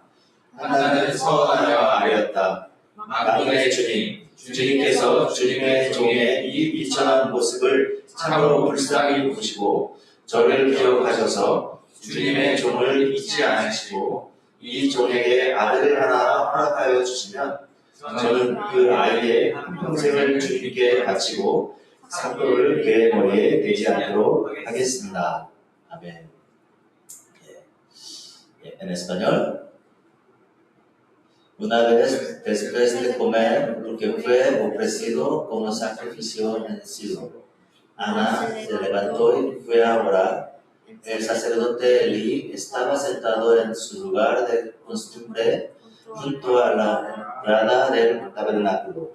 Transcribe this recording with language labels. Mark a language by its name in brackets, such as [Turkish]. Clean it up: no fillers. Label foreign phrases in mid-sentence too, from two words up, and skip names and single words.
[Korean] 한나는 서원하여 아뢰었다. 만군의 주님, 주님께서 주님의 종의 이 비천한 모습을 참으로 불쌍히 보시고 저를 기억하셔서 주님의 종을 잊지 않으시고 이 종에게 아들을 하나 허락하여 주시면 저는 그 아이의 한평생을 주님께 바치고 삭도를 그의 머리에 대지 않도록 하겠습니다. 아멘. [Spanish] En español. Una vez después de comer lo que fue ofrecido como sacrificio en Silo, Ana se levantó y fue a orar. El sacerdote Elí estaba sentado en su lugar de costumbre junto a la entrada del tabernáculo.